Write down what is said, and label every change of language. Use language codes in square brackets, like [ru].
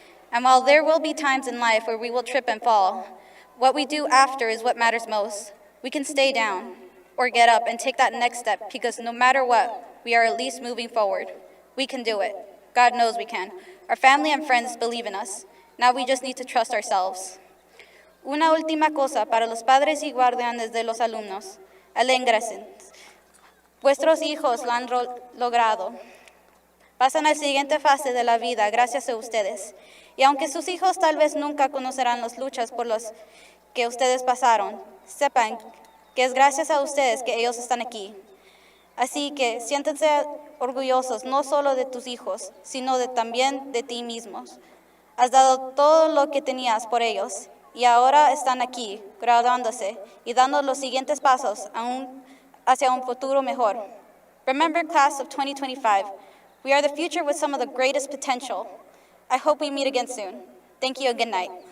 [en] And while there will be times in life where we will trip and fall, what we do after is what matters most. We can stay down or get up and take that next step, because no matter what, we are at least moving forward. We can do it. God knows we can. Our family and friends believe in us. Now we just need to trust ourselves. [es] Una última cosa para los padres y guardianes de los alumnos. Aléngrense. Vuestros hijos lo han logrado. Pasan a la siguiente fase de la vida gracias a ustedes. Y aunque sus hijos tal vez nunca conocerán las luchas por las que ustedes pasaron, sepan que es gracias a ustedes que ellos están aquí. Así que siéntense orgullosos no solo de tus hijos, sino también de ti mismos. Has dado todo lo que tenías por ellos y ahora están aquí, graduándose y dando los siguientes pasos hacia un futuro mejor. [en] Remember, class of 2025, we are the future with some of the greatest potential. I hope we meet again soon. Thank you and good night.